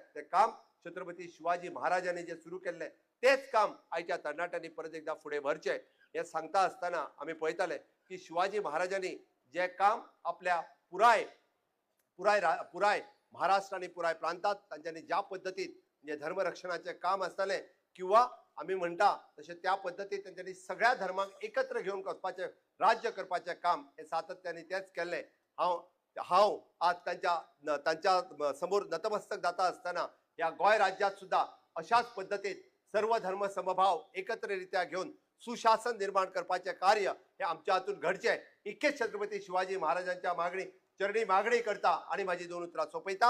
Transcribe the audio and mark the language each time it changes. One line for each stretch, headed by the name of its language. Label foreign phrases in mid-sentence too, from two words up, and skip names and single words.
Konkani: ते काम छत्रपती शिवाजी महाराजांनी जे सुरू केल्ले तेच काम आयच्या तरणाट्यांनी परत एकदा फुडें व्हरचें हे सांगता आसतना आम्ही पळयताले की शिवाजी महाराजांनी जे काम आपल्या पुराय पुराय महाराष्ट्र आणि पुराय प्रांतात तांच्यांनी ज्या पद्धतीत म्हणजे धर्मरक्षणाचे काम असताले किंवा आम्ही म्हणता तसे त्या पद्धतीत त्यांच्यानी सगळ्या धर्मांक एकत्र घेऊन वचपाचे राज्य करपाचे काम हे सातत्याने तेच केल्ले। हांव आज त्यांच्या समोर नतमस्तक जाता असताना या गोय राज्यात सुद्धा अशाच पद्धतीत सर्व धर्म समभाव एकत्ररित्या घेऊन सुशासन निर्माण करपाचे कार्य हे आमच्या हातून घडचे इतकेच छत्रपती शिवाजी महाराजांच्या चरणी मागणी करता आणि माझी दोन उतरां सोपयता।